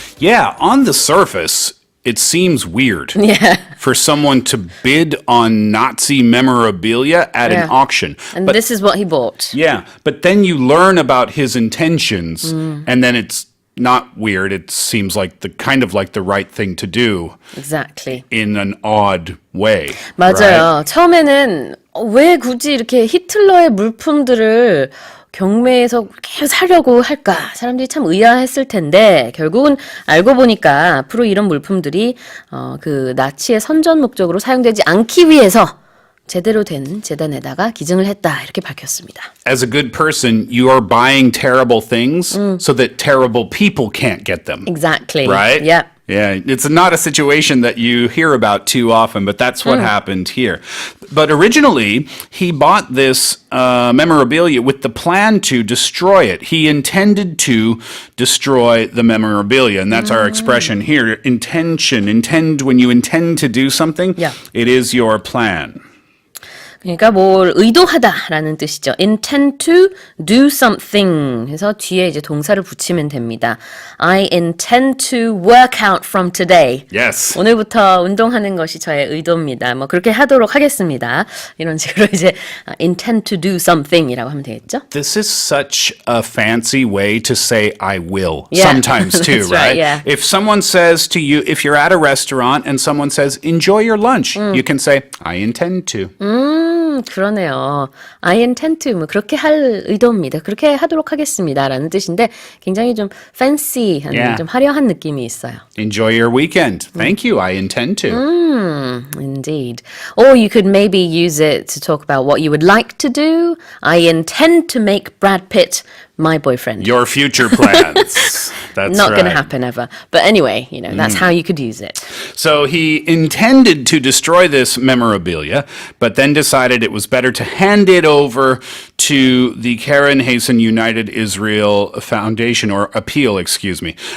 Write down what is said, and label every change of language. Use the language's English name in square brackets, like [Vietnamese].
[English] Yeah, on the surface, it seems weird for someone to bid on Nazi memorabilia at an auction. And this is what he bought. Yeah, but then you learn about his intentions, and then it's not weird. It seems like the right thing to do. Exactly. In an odd way. [Korean] 맞아요. [English] Right? [Korean] 처음에는 왜 굳이 이렇게 히틀러의 물품들을 경매에서 계속 사려고 할까? 사람들이 참 의아했을 텐데 결국은 알고 보니까 앞으로 이런 물품들이 그 나치의 선전 목적으로 사용되지 않기 위해서 제대로 된 재단에다가 기증을 했다 이렇게 밝혔습니다. [English] As a good person, you are buying terrible things so that terrible people can't get them. Exactly. Right? Yeah. Yeah, it's not a situation that you hear about too often, but that's what happened here. But originally, he bought this memorabilia with the plan to destroy it. He intended to destroy the memorabilia, and that's our expression here. Intend, when you intend to do something, it is your plan. [Korean] 그러니까 뭘 의도하다라는 뜻이죠. Intend to do something 해서 뒤에 이제 동사를 붙이면 됩니다. [English] I intend to work out from today. Yes. [Korean] 오늘부터 운동하는 것이 저의 의도입니다. 뭐 그렇게 하도록 하겠습니다. 이런 식으로 이제 intend to do something 이라고 하면 되겠죠. [English] This is such a fancy way to say I will Yeah. sometimes too, That's right? yeah. If someone says to you, if you're at a restaurant and someone says, enjoy your lunch, you can say, I intend to. [Korean] 그러네요. I intend to 뭐 그렇게 할 의도입니다. 그렇게 하도록 하겠습니다라는 뜻인데 굉장히 좀 fancy한 좀 화려한 느낌이 있어요. [English] Enjoy your weekend. Thank you. I intend to. Indeed. Or you could maybe use it to talk about what you would like to do. I intend to make Brad Pitt my boyfriend. Your future plans. That's Not right. going to happen ever. But anyway, you know, that's how you could use it. So he intended to destroy this memorabilia, but then decided it was better to hand it over to the Karen Hayson United Israel Foundation, or appeal, excuse me.